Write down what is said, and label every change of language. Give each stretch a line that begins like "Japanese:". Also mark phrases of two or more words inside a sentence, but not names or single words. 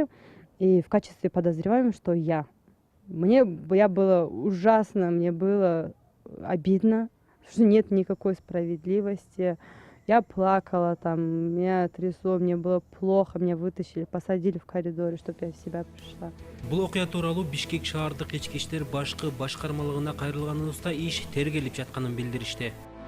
Russian: И в качестве подозреваемого, что я было ужасно, мне было обидно, что нет никакой справедливости. Я плакала, там, меня трясло, мне было плохо, меня вытащили, посадили в коридоре, чтобы я в себя пришла.
Kyrgyz: Бул окуя тууралуу Бишкек шаардык ички иштер башкы башкармалыгына кайрылганыбызда иш тергелип жатканын билдиришти.